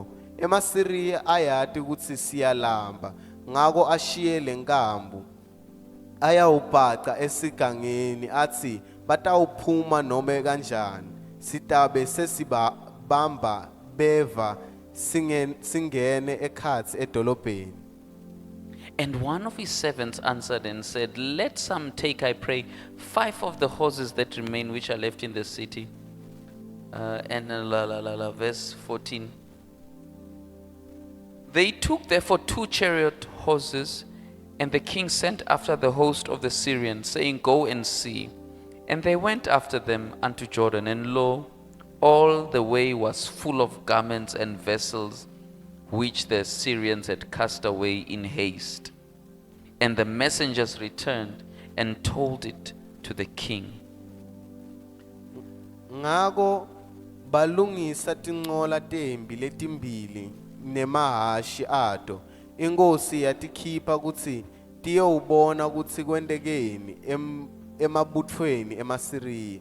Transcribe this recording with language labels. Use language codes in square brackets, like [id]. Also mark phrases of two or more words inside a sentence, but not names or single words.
[ss] eMasiriya ayati kutsi siyalamba ngako ashiye lenkambu ayawubhaca esigangeni athi batawuphuma nome kanjani sitabe sesibamba beva singene ekhatsi edolobheni. [en] And one of his servants answered and said, let some take, I pray, 5 of the horses that remain which are left in the city. Verse 14. They took therefore 2 chariot horses, and the king sent after the host of the Syrians, saying, go and see. And they went after them unto Jordan, and lo, all the way was full of garments and vessels, which the Syrians had cast away in haste. And the messengers returned and told it to the king. [ss] Ngako balungisa tinqola tembi letimbili nemahashi ato. Inkosi yatikhipha kutsi tiyowubona kutsi kwendekeni emabutfweni eMasiriya.